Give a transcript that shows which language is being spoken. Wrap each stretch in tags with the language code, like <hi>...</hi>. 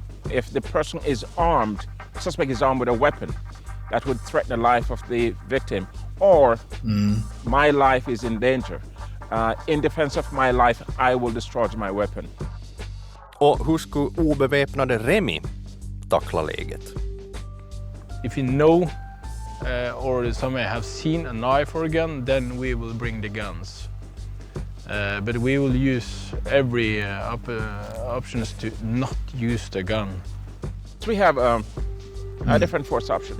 <en>If the person is armed, the suspect is armed with a weapon that would threaten the life of the victim, or my life is in danger. In defense of my life, I will discharge my weapon.</en> <sv>Och hur skulle obeväpnade Remi tackla läget?</sv> <en>If you know or somebody have seen a knife or a gun, then we will bring the guns. But we will use every options to not use the gun. So we have different force options.</en>